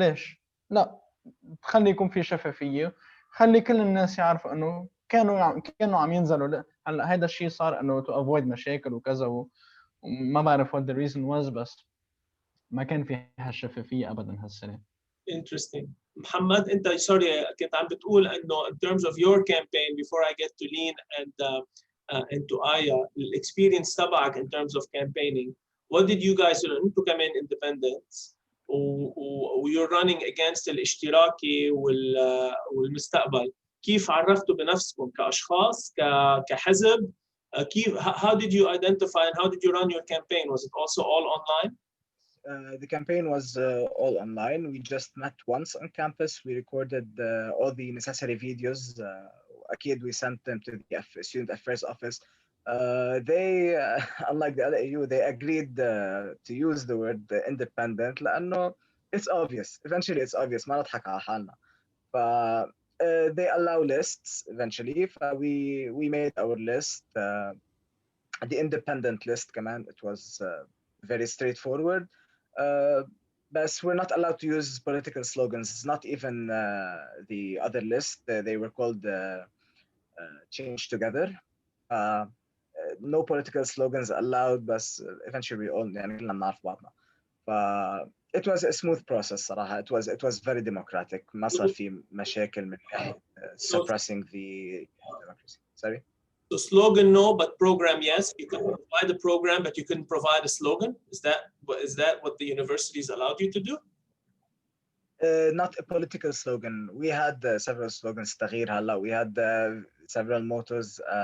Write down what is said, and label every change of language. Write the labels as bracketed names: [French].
[Arabic] ليش؟ لا, خلي يكون في شفافية, خلي كل الناس يعرفوا انه كانوا عم ينزلوا. هلا هذا الشيء صار انه [English] to avoid [Arabic] مشاكل وكذا وما بعرف [English] what the reason was, [Arabic] بس ما كان في هالشفافية ابدا هالسنة. [English] Interesting. محمد, [Arabic] انت [English] sorry [Arabic] كنت عم بتقول انه [English] in terms of your campaign before I get to Leen and to Aya, experience [Arabic] تبعك [English] in terms of campaigning. What did you guys do? [Arabic] انتوا كمان [English] independents you're running against الاشتراكي والمستقبل. [Arabic] كيف عرفتوا بنفسكم كأشخاص كحزب؟ كيف [English] how did you identify and how did you run your campaign? Was it also all online? The campaign was all online. We just met once on campus. We recorded all the necessary videos. Akid, we sent them to the Student Affairs Office. They, unlike the LAU, they agreed to use the word independent [Arabic] لأنه [English] it's obvious. Eventually it's obvious. [Arabic] ما نضحك على حالنا. [English] They allow lists eventually. We made our list. The independent list command, it was very straightforward. But we're not allowed to use political slogans. It's not even the other list. They were called Change Together. No political slogans allowed, but eventually we all [Arabic] يعني كلنا بنعرف بعضنا. [English] It was a smooth process [Arabic] صراحة. [English] It was very democratic. [Arabic] ما صار في مشاكل من [English] suppressing the democracy. Sorry. So slogan no, but program yes. You can provide a program, but you couldn't provide a slogan. Is that what the universities allowed you to do? Not a political slogan. We had several slogans. [Arabic] تغيير هلا. [English] We had several mottos.